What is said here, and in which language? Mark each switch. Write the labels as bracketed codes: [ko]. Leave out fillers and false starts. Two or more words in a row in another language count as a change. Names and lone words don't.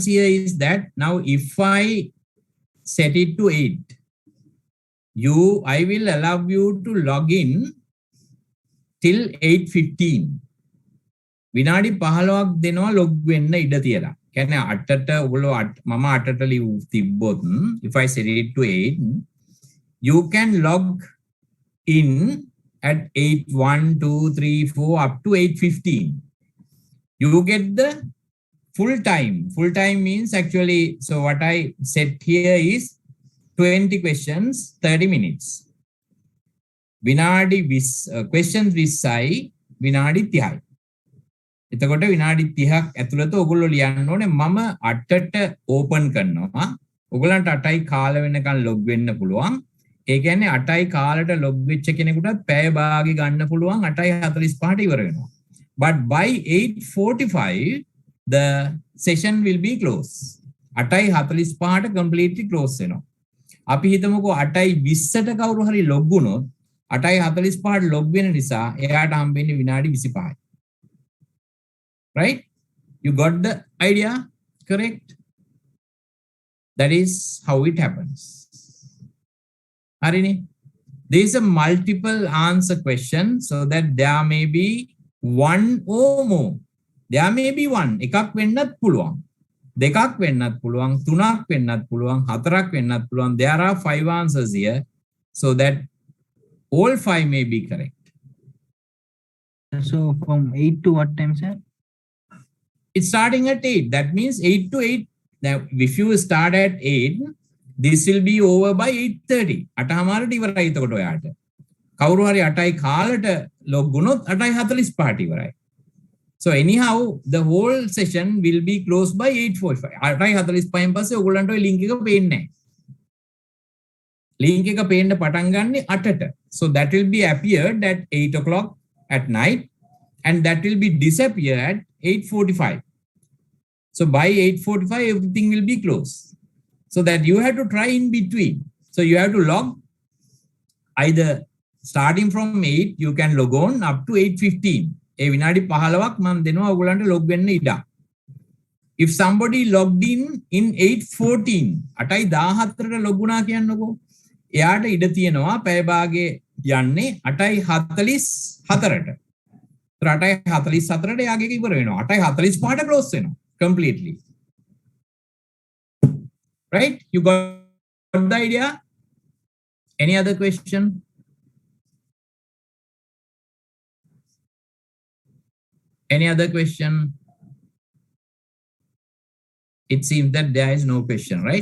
[en] here is that now if I set it to 8, I will allow you to log in till 8:15. [si] විනාඩි 15ක් දෙනවා log වෙන්න ඉඩ තියලා. [en] Can I [si] මම අත්තටලි තිබ්බොත්, [en] if I set it to 8, you can log in at 8, 1, 2, 3, 4 up to 8:15. You get the full time. Full time means actually, so what I set here is 20 questions, 30 minutes. [si] Questions විස්සයි විනාඩි 30යි. එතකොට විනාඩි 30ක් ඇතුළත ඔයගොල්ලෝ ලියන්න ඕනේ මම 8ට ඕපන් කරනවා. ඔයගලන්ට 8යි කාල වෙනකන් ලොග් වෙන්න පුළුවන්. ඒ කියන්නේ 8යි කාලට ලොග් වෙච්ච කෙනෙකුටත් පැය භාගෙ ගන්න පුළුවන් 8:45ට ඉවර වෙනවා. [en] But by 8:45 the session will be closed. [si] 8:45ට [en] completely close [si] වෙනවා. අපි හිතමුකෝ 8:20ට කවුරු හරි ලොග් වුණොත් 8:45ට ලොග් වෙන නිසා එයාට හම්බෙන්නේ විනාඩි 25යි. [en] Right? You got the idea? Correct? That is how it happens. Harini, there is a multiple answer question so that there may be one or more. There may be one. [si] එකක් වෙන්නත් පුළුවන්. දෙකක් වෙන්නත් පුළුවන්. තුනක් වෙන්නත් පුළුවන්. හතරක් වෙන්නත් පුළුවන්. [en] There are 5 answers here so that all 5 may be correct. So from 8 to what time, sir? It's starting at 8. That means 8 to 8. Now, if you start at 8, this will be over by 8:30. [si] අටහමාරට ඉවරයි එතකොට ඔයාට. කවුරු හරි 8යි කාලට ලොග් වුණොත් 8:45ට ඉවරයි. [en] So anyhow, the whole session will be closed by 8:45. [si] 8:45න් පස්සේ ඔයගොල්ලන්ට ওই link එක පේන්නේ නැහැ. Link එක පේන්න පටන් ගන්නේ 8ට. [en] So that will be appeared at 8 o'clock at night and that will be disappear at 8:45. So by 8:45 everything will be closed. So that you have to try in between. So you have to log either starting from 8 you can log on up to 8:15. [si] ඒ විනාඩි 15ක් මම දෙනවා ඔයගොල්ලන්ට log වෙන්න ඉඩ. [en] If somebody logged in 8:14 [si] 8:14ට log වුණා කියන්නකෝ. එයාට ඉඩ තියෙනවා පැය භාගයේ යන්නේ 8:44ට. 8:44ට එයාගේ ඉවර වෙනවා. 8:45ට close වෙනවා completely. [en] Right? You got the idea? Any other question? Any other question? It seems that there is no question, right?